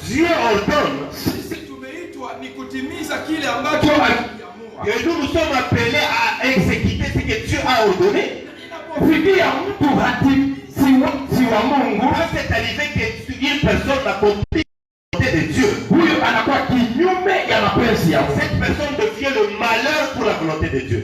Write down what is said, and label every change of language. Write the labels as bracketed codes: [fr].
[fr] Dieu ordonne. [sw] sisi tumeitwa ni kutimiza kile ambacho aliamua. [fr] Et nous sommes appelés à exécuter ce que Dieu a ordonné. [sw] Inapofikia mtu si wa Mungu, [fr] Quand c'est arrivé qu'une personne accomplit la volonté de Dieu, [sw] huyo anakuwa kinyume ya mapenzi ya Mungu. [fr] cette personne devient le malheur pour la volonté de Dieu.